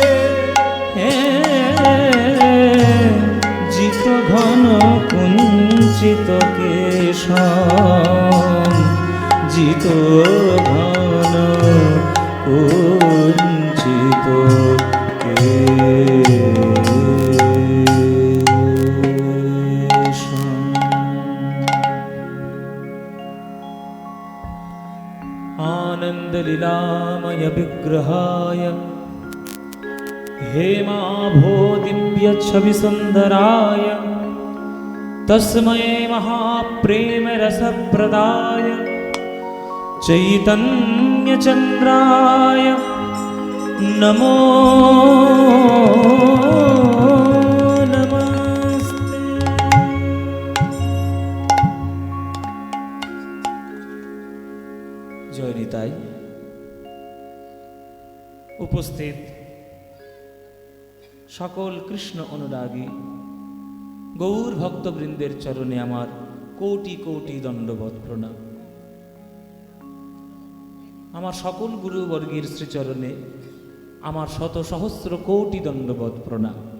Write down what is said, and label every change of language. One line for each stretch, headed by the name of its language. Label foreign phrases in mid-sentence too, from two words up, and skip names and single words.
Sanskrit: হে জিত ঘন কুঞ্চিত কেশম জিত ঘন কুঞ্চিত কেশম आनंद लीलामय विग्रहाय हेमाभो दिव्य छवि सुंदराय तस्मै महाप्रेम रसप्रदाय चैतन्य चंद्राय नमो नमस्ते। জয় নিতাই।
Bangla: উপস্থিত সকল কৃষ্ণ অনুরাগী গৌর ভক্তবৃন্দের চরণে আমার কোটি কোটি দণ্ডবৎ প্রণাম। আমার সকল গুরুবর্গের শ্রীচরণে আমার শত সহস্র কোটি দণ্ডবৎ প্রণাম।